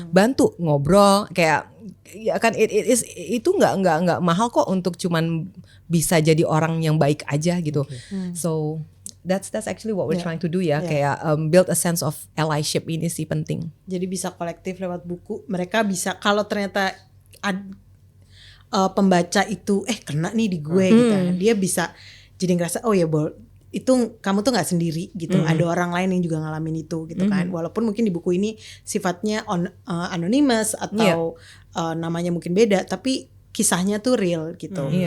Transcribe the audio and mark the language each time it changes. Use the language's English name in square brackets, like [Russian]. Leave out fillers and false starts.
[Indonesian] Bantu ngobrol kayak ya kan, itu nggak mahal kok untuk cuman bisa jadi orang yang baik aja gitu. [English] So that's actually what we're trying to do ya. Kayak build a sense of allyship [Indonesian] ini sih penting. Jadi bisa kolektif lewat buku, mereka bisa kalau ternyata pembaca itu kena nih di gue gitu, dia bisa jadi ngerasa itu kamu tuh nggak sendiri gitu, ada orang lain yang juga ngalamin itu gitu kan, walaupun mungkin di buku ini sifatnya anonymous atau namanya mungkin beda, tapi kisahnya tuh real gitu.